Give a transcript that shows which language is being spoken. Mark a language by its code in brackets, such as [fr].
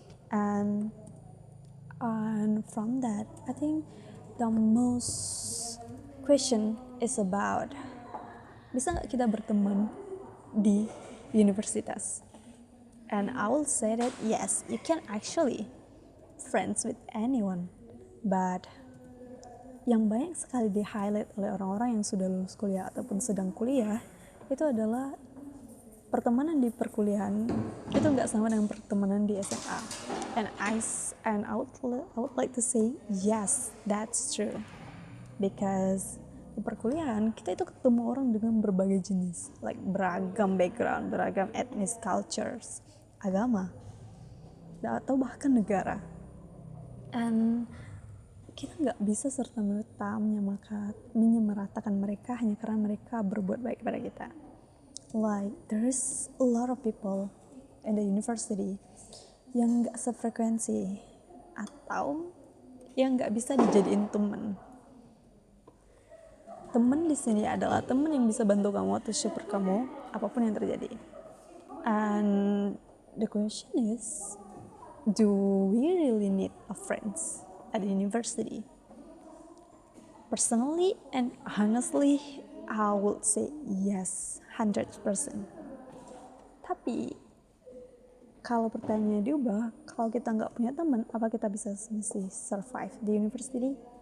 [en] And from that, I think the most question is about, [id] bisa nggak kita berteman di universitas? [en] And I will say that yes, you can actually friends with anyone. [id] But yang banyak sekali di highlight oleh orang-orang yang sudah lulus kuliah ataupun sedang kuliah itu adalah pertemanan di perkuliahan itu nggak sama dengan pertemanan di SMA. [en] And I would like to say yes, that's true. [id] Because di perkuliahan kita itu ketemu orang dengan berbagai jenis, like beragam background, beragam etnis, cultures, agama, atau bahkan negara. And kita nggak bisa serta-merta menyamaratakan mereka hanya karena mereka berbuat baik kepada kita. [en] Like there's a lot of people in the university [id] yang nggak sefrekuensi atau yang nggak bisa dijadiin teman. Teman di sini adalah teman yang bisa bantu kamu atau support kamu apapun yang terjadi. [en] And the question is, do we really need a friends at the university? Personally and honestly, I would say yes, 100%. [id] Tapi kalau pertanyaannya diubah, kalau kita nggak punya teman, apa kita bisa masih survive di university?